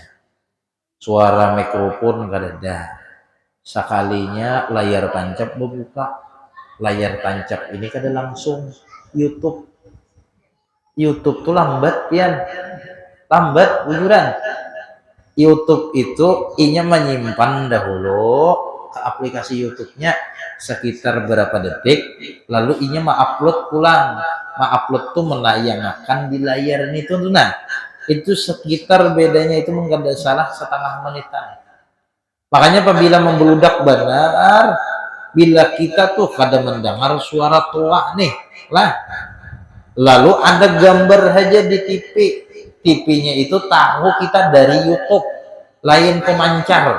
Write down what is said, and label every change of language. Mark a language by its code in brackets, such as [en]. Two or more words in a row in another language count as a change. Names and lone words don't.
[bjn] Suara mikrofon kada ada. Sekalinya layar tancap berbuka. Layar tancap ini kada langsung YouTube. YouTube tuh lambat pian, lambat bujuran. YouTube itu inya menyimpan dahulu ke aplikasi YouTube-nya sekitar berapa detik, lalu inya upload pulang. [id] Upload tuh menayangkan di layar itu tuh. Nah, itu sekitar bedanya itu mungkin ada salah setengah menitan. Makanya apabila membeludak benar, bila kita tuh kadang mendengar suara tua nih lah, lalu ada gambar aja di TV, TV-nya itu tahu kita dari YouTube, lain pemancar.